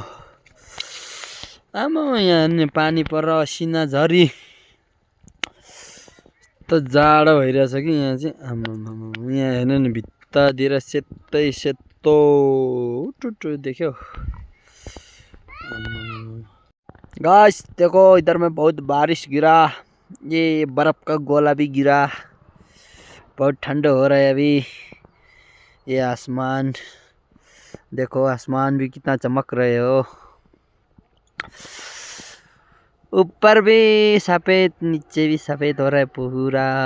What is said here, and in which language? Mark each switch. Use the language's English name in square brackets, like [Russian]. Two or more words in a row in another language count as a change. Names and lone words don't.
[Nepali] आमा यहाँ पानी पर सिना झरी त जाडो भइरहेछ कि यहाँ चाहिँ। आम्मा यहाँ हेर्नु नि भित्तातिर सेतै सेतो टुटु देख्यो। [Hindi] गाइस देखो इधर में बहुत बारिश गिरा, ये बर्फ का गोला भी गिरा। बहुत ठंड हो रहा है अभी। ये आसमान देखो, आसमान भी कितना चमक रहे हो। ऊपर भी सफेद नीचे भी सफेद हो रहा है पूरा।